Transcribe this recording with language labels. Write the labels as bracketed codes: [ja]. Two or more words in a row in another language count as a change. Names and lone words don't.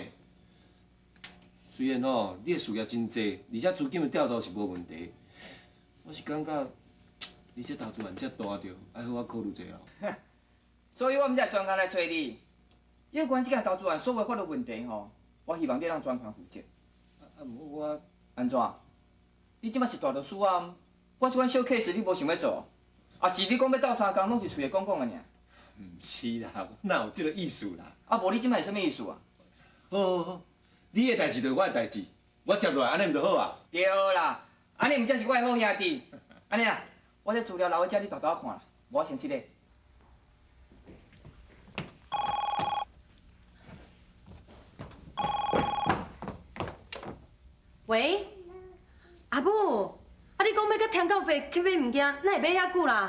[nan] 虽然吼，你的事业真济，而且资金的调度是无问题，我是感觉你这投资案遮大着，爱好我考虑一下哦。所以我毋才专工来找你。有关这件投资案所有法律问题吼，我希望你让专权负责。我安怎？你即摆是大律师啊？我即款小 case 你无想要做？啊是你讲要斗三工，拢是嘴讲讲的尔。毋是啦，我哪有这个意思啦？啊无你即摆是啥物意思啊？好好好，你的代志就是我的代志，我接落来安尼毋就好啊？对啦，安尼毋才是我的好兄弟。安尼啦，我这资料留喺遮，你豆豆看啦，我先失礼。喂，阿母，啊你讲要甲天到白去买物件，哪会买遐久啦？